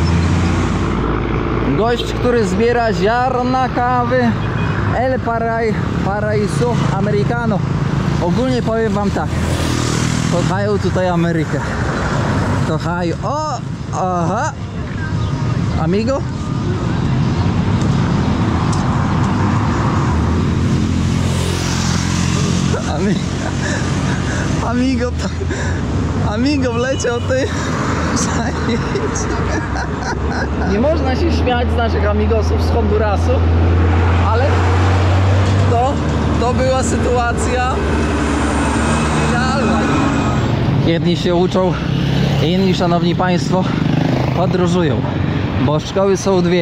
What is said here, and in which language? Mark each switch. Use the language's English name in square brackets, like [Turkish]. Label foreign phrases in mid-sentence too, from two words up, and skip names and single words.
[Polish] Gość, który zbiera ziarna kawy. El Paraíso Americano. Ogólnie powiem wam tak. Kochają tutaj Amerykę. Kochają. O! Aha! Amigo? Amigo wleciał, ty. Nie można się śmiać z naszych amigosów z Hondurasu, ale to była sytuacja idealna. Jedni się uczą, inni, szanowni państwo, podróżują, bo szkoły są dwie.